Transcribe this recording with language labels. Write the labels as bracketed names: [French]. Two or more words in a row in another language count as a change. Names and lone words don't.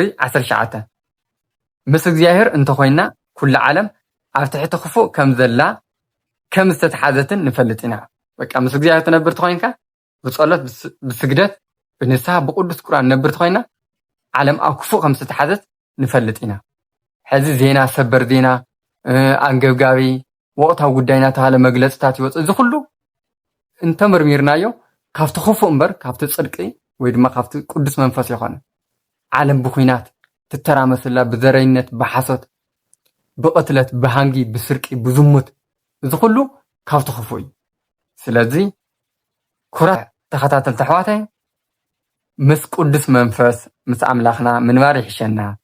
[Tigrinya] 19 ምስ እግዚኣብሔር እንተኮይና ኩሉ ዓለም ኣብ ትሕቲ ክፉእ ከም ዘላ ከም ዝተተሓዘትን ንፈልጥ ኢና በቃ ምስ እግዚኣብሔር ተነብር ተኮይንካ ብጸሎት ብስግደት ብንስሓ ብቅዱስ ቁርኣን ነብር ተኮይና ዓለም ኣብ ክፉእ ከም ዝተተሓዘት ንፈልጥ ኢና ሕዚ [Amharic] ዜና ሰበር ዜና አንገብጋቢ ወቅታዊ ጉዳይና ተባለ [Tigrinya] መግለጽታት ይወጽ እዚ ሁሉ እንተመርሚርናዮ ካብቲ ክፉእ እምበር ካብቲ ጽድቂ ወይ ድማ ካብቲ ቅዱስ መንፈስ ይኾነ ዓለም ብኩናት ትተራመስላ ብዘረይነት ብሓሶት ብቅትለት ብሃንጊ ብስርቂ ብዝሙት እዚ ሁሉ ካብቲ ክፉእ እዩ ስለዚ ኩራት ተኸታተልቲ ኣሕዋተይ ምስ ቅዱስ መንፈስ ምስ ኣምላኽና ምንባር ይሕሸና